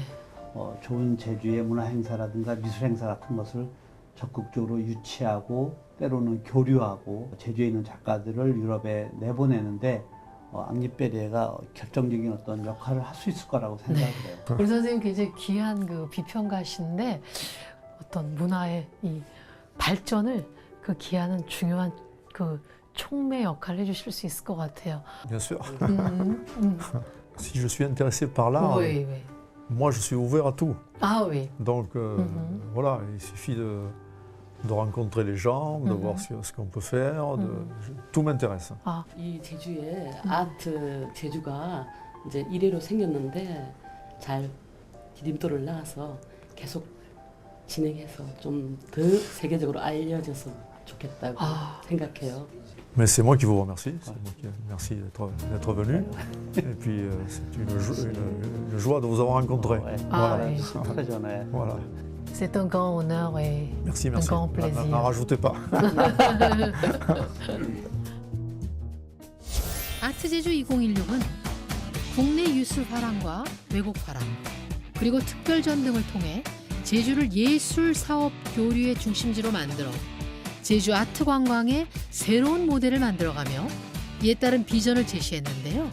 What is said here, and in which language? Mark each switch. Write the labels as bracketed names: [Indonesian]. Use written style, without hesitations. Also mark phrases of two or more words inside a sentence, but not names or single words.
[Korean] 좋은 제주의 문화 행사라든가 미술 행사 같은 것을 적극적으로 유치하고 때로는 교류하고 제주에 있는 작가들을 유럽에 내보내는데 앙리페레가 결정적인 어떤 역할을 할 수 있을 거라고 생각을 해요. 우리 선생님 굉장히 귀한 그 비평가신데 어떤 문화의 이 발전을 그 기하는 중요한 그 촉매 역할을 해주실 수 있을 것 같아요. [French] Bien sûr. Si je suis intéressé par l'art, oui, oui. moi, je suis ouvert à tout. 아, oui. Donc voilà, il suffit de rencontrer les gens, de voir ce qu'on peut faire. Tout m'intéresse. 아, [Korean] 이 제주에 아트 제주가 이제 이래로 생겼는데 잘 디딤돌을 낳아서 계속 진행해서 좀 더 세계적으로 알려져서 좋겠다고 생각해요. [French] Mais c'est moi qui vous remercie. C'est moi qui merci d'être venu. Et puis c'est une joie de vous avoir rencontré. Ah, Voilà. oui. très 전에 Voilà. C'est un grand honneur et Merci, un merci. grand plaisir. N'en rajoutez pas. [Korean] 아트제주 2016은 국내 유술 화랑과 외국 화랑 그리고 특별전 등을 통해 제주를 예술 사업 교류의 중심지로 만들어 제주 아트 관광의 새로운 모델을 만들어가며 이에 따른 비전을 제시했는데요.